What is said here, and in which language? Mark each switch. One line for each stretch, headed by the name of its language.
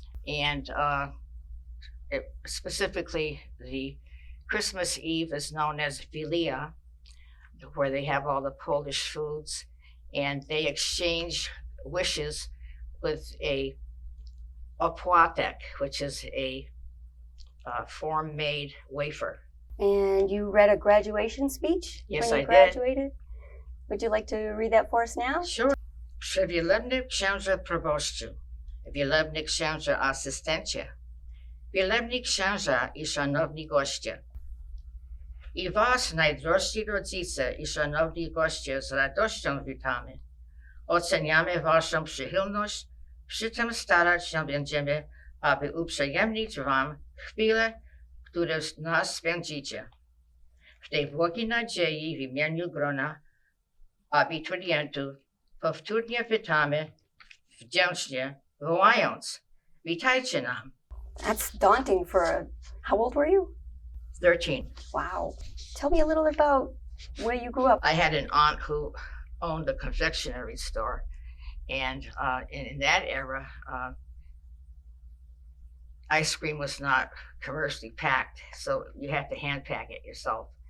English: And specifically, the Christmas Eve is known as Wigilia, where they have all the Polish foods, and they exchange wishes with a opłatek, which is a form-made wafer. And you read a graduation speech Yes, when you I graduated? Would you like to read that for us now? Sure.
Polish: Wielebny księże proboszczu, wielebny księże asystencie, wielebni księża I szanowni goście.
English: I was,
Polish: najdrożsi rodzice I szanowni goście, z radością witamy. Oceniamy waszą przychylność, przy tym starać się będziemy, aby uprzyjemnić wam chwile, które z nas spędzicie. W tej błogiej nadziei w imieniu grona abiturientów powtórnie witamy, wdzięcznie wołając, witajcie nam.
English: That's daunting for how old were you? 13. Wow. Tell me a little about where you grew up. I had an aunt who owned a confectionery store, and in that era, ice cream was not commercially packed, so you had to hand pack it yourself.